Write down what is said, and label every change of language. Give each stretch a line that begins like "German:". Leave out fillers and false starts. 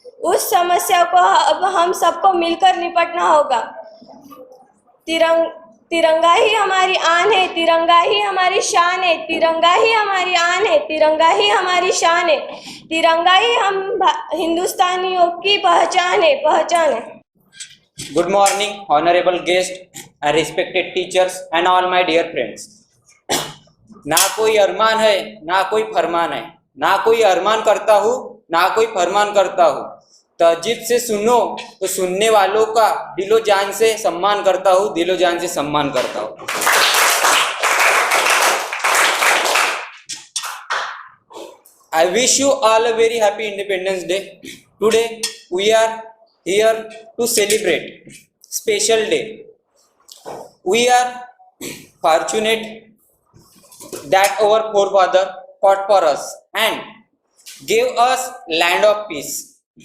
Hindi: उस समस्या को अब हम सबको मिलकर निपटना होगा। तिरंगा ही हमारी आन है, तिरंगा ही हमारी शान है, तिरंगा ही हमारी आन है, तिरंगा ही हमारी शान है, तिरंगा ही हम हिंदुस्तानियों की पहचान है।
English: Good morning, honorable guest and respected teachers and all my dear friends.
Hindi: ना कोई अरमान है ना कोई फरमान है, ना कोई अरमान करता हूँ ना कोई फरमान करता हूँ। तहजीब से सुनो तो सुनने वालों का दिलो जान से सम्मान करता हूँ, दिलो जान से सम्मान करता हूँ।
English: I wish you all a very happy Independence Day. Today we are here to celebrate special day. We are fortunate that our forefather fought for us and gave us land of peace.